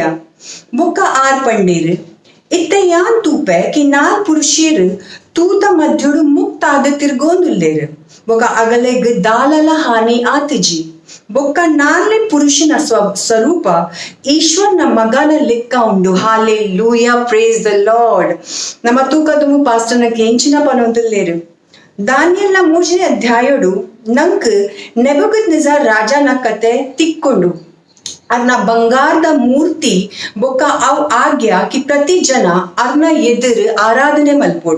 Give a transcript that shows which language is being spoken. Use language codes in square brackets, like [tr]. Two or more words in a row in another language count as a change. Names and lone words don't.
[tcy] ಬೊಕ್ಕ ಆರ್ ಪಂಡೇರ್ ಇತ್ತ ಯಾನ್ ತೂಪೆ ಕಿ ನಾಲ್ ಪುರುಷೇರ್ ತೂತ ಮಧ್ಯುಡು ಮುಕ್ತಾದ ತಿರ್ಗೋಂದುಲ್ಲೇರ್ ಬೊಕ ಅಗಲೆಗ್ ದಾಲಲ ಹಾನಿ ಆತಿಜಿ ಬೊಕ್ಕ ನಾಲ್ನೇ ಪುರುಷನ ಸ್ವರೂಪ ಈಶ್ವರನ ಮಗನ ಲೆಕ್ಕ ಉಂಡು ಹಾಲೆಲೂಯಾ. [en] Praise the Lord. [tcy] ನಮ್ಮ ತೂಕ ತುಂಬು ಪಾಸ್ಟರ್ನ ಕೆಂಚಿನ ಪನೊಂದುಲ್ಲೇರು ದಾನಿಯಲ್ನ 3ನೇ ಅಧ್ಯಾಯಡು ನಂಕ್ ನೆಬೂಕದ್ನೆಜರ್ ರಾಜನ ಕತೆ ತಿಕ್ಕೊಂಡು ಅರ್ನ ಬಂಗಾರದ ಮೂರ್ತಿ ಬೊಕ್ಕ ಅವ್ ಆಜ್ಞಾ ಕಿ ಪ್ರತಿ ಜನ ಅರ್ನ ಎದುರು ಆರಾಧನೆ ಮಲ್ಪೋಡು.